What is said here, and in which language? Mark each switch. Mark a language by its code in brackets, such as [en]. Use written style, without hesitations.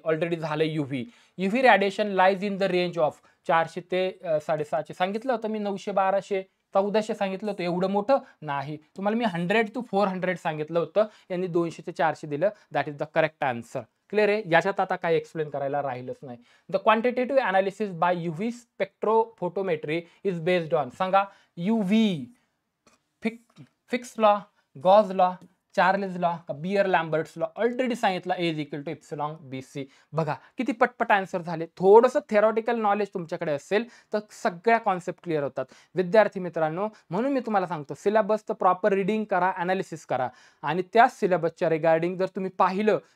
[mr] Already झालं [en] UV radiation lies in the range of [mr] 400 ते 650 सांगितलं होतं मी, 900, 1200, 1400 सांगितलं होतं. एवढं मोठं नाही, तुम्हाला मी 100 to 400 सांगितलं होतं, यांनी 200 ते 400 दिलं. [en] That is the correct answer. [mr] Clear आहे, याच्यात आता काही एक्सप्लेन करायला राहिलंच नाही. [en] The quantitative analysis by UV spectrophotometry is based on. [mr] सांगा, UV fix law, Gauss law, Charles law का बियर लॅम्बर्ट्स लॉ? ऑलरेडी सांगितलं [en] A is equal to epsilon BC. [mr] बघा किती पटपट आन्सर झाले. थोडंसं थेरॉटिकल नॉलेज तुमच्याकडे असेल तर सगळ्या कॉन्सेप्ट क्लिअर होतात. विद्यार्थी मित्रांनो, म्हणून मी तुम्हाला सांगतो सिलेबसचं प्रॉपर रिडिंग करा, अनालिसिस करा. आणि त्या सिलेबसच्या रिगार्डिंग जर तुम्ही पाहिलं